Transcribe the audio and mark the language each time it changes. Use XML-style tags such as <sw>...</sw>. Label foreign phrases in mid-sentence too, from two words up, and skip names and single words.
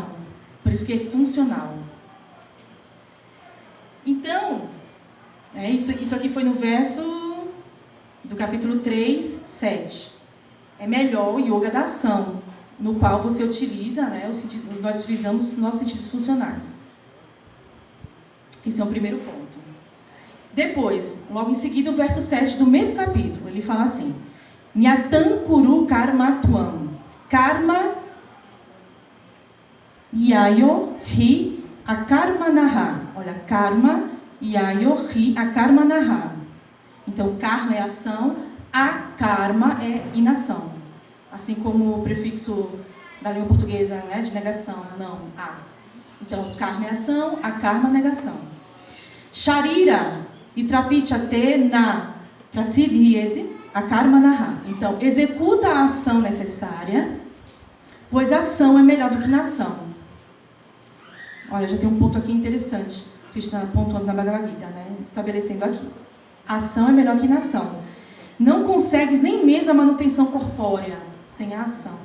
<pt>Por isso que é funcional. Então, isso aqui foi no verso do capítulo 3, 7. É melhor o yoga da ação, no qual você utiliza, né, nós utilizamos nossos sentidos funcionais. Esse é o primeiro ponto. Depois, logo em seguida, o verso 7 do mesmo capítulo, ele fala assim:</pt> <sa>Nyatam kuru karma tuam, karma yayo hi akarma naha. Olha, karma yayo hi akarma naha.</sa> <pt>Então, karma é ação, akarma é inação. Assim como o prefixo da língua portuguesa, né, de negação, não, a. Então, karma é ação, akarma é negação.</pt> <sa>Sharira itrapichate na prasidhyet akarma naha.</sa> <pt>Então, executa a ação necessária, pois a ação é melhor do que nação. Olha, já tem um ponto aqui interessante, Krishna pontuando na Bhagavad Gita, né, estabelecendo aqui. A ação é melhor que nação. Não consegues nem mesmo a manutenção corpórea sem a ação.</pt>